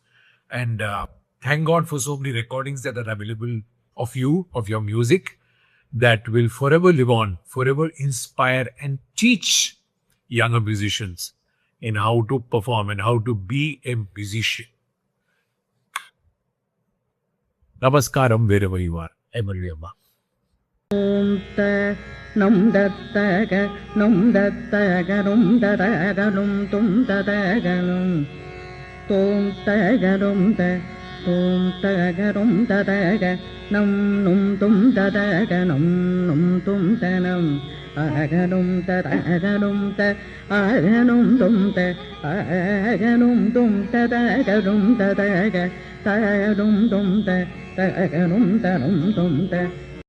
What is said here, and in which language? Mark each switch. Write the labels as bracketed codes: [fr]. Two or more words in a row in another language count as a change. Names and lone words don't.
[en] And thank God for so many recordings that are available of you, of your music, that will forever live on, forever inspire and teach younger musicians in how to perform and how to be a musician. Namaskaram, wherever you are. MLV Amma. Num dattaga, num dattaga, num dadaga, num tum dadaga, num tum tagarum da, tum tagarum dadaga, num tum dadaga, num tum danum, aganum dadaganum da, aganum tum da, aganum tum dadaganum dadaga, tagadum tum da, taganum danum tum da.